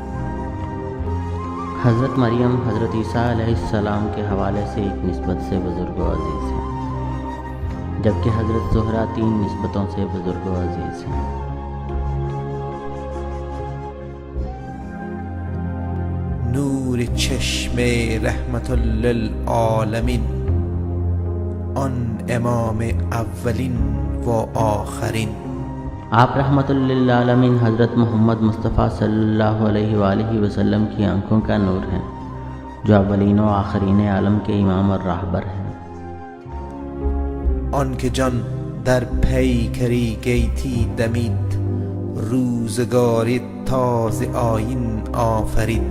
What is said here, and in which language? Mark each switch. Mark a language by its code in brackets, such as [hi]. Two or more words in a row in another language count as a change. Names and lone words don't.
[ur] حضرت مریم حضرت عیسیٰ علیہ السلام کے حوالے سے ایک نسبت سے بزرگ و عزیز ہیں، جبکہ حضرت زہرا 3 نسبتوں سے بزرگ و عزیز ہیں۔ [fa] نور چشم [ar] رحمت للعالمین، [fa] آن امام اولین و آخرین۔ [ur] آپ [ar] رحمت للعالمین [ur] حضرت محمد مصطفیٰ صلی اللہ علیہ وآلہ وسلم کی آنکھوں کا نور ہیں، جو اولین و آخرین عالم کے امام اور راہبر ہیں۔ [fa] آن که جان در پیکری گیتی دمید، روزگاری تازه آیین آفرید۔